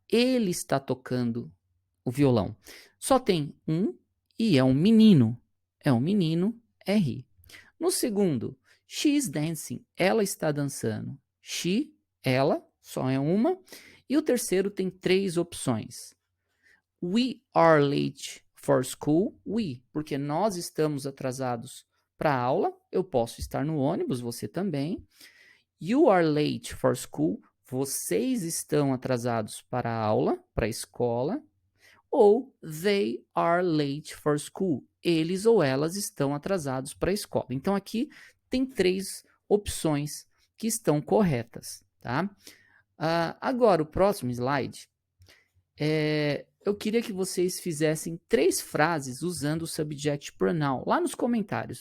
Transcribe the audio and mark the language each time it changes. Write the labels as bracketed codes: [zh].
[pt] Ele está tocando o violão. Só tem um e é um menino. É um menino, é he. No segundo, [en] she is dancing. [pt] Ela está dançando. She, ela, só é uma. E o terceiro tem 3 opções. [en] We are late for school. [pt] We, porque nós estamos atrasados para a aula. Eu posso estar no ônibus, você também. [en] You are late for school. [pt] Vocês estão atrasados para a aula, para a escola. [en] Ou they are late for school. [pt] Eles ou elas estão atrasados para a escola. Então aqui tem 3 opções que estão corretas, tá? Agora o próximo slide, eu queria que vocês fizessem 3 frases usando o subject pronoun lá nos comentários.